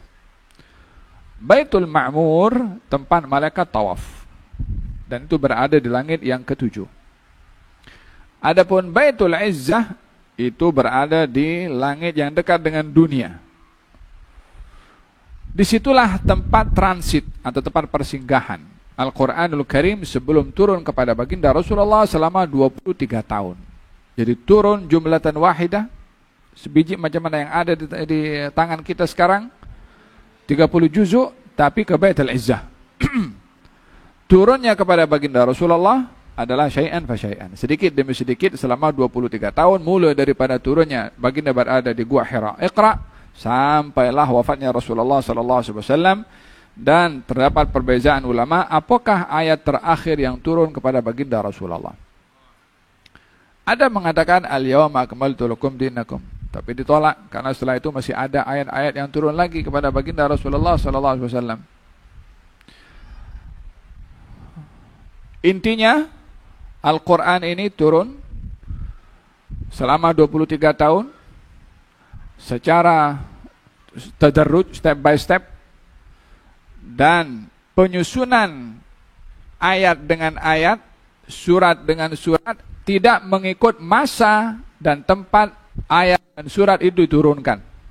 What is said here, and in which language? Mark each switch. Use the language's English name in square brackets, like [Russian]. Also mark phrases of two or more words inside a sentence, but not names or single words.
[Malay] Baitul Ma'mur tempat malaikat tawaf, dan itu berada di langit yang ke-7. Adapun Baitul Izzah itu berada di langit yang dekat dengan dunia. Disitulah tempat transit atau tempat persinggahan Al-Quranul Karim sebelum turun kepada baginda Rasulullah selama 23 tahun. Jadi turun [Arabic] جملة واحدة, [Malay] sebiji macam mana yang ada di tangan kita sekarang, 30 juzuk, tapi ke Baitul Izzah. Turunnya kepada baginda Rasulullah adalah [Arabic] شيئا فشيئا. [Malay] Sedikit demi sedikit selama 23 tahun mulai daripada turunnya baginda berada di Gua Hira Iqra sampailah wafatnya Rasulullah [Arabic] صلى الله عليه وسلم. [Malay] Dan terdapat perbezaan ulama apakah ayat terakhir yang turun kepada baginda Rasulullah. Ada mengatakan [Arabic] اليوم أكملت لكم دينكم, [Malay] tapi ditolak karena setelah itu masih ada ayat-ayat yang turun lagi kepada baginda Rasulullah [Arabic] صلى الله عليه وسلم. [Malay] Intinya Al-Quran ini turun selama 23 tahun secara tadarruj, [English] step by step, [Malay] dan penyusunan ayat dengan ayat, surat dengan surat tidak mengikut masa dan tempat ayat dan surat itu diturunkan.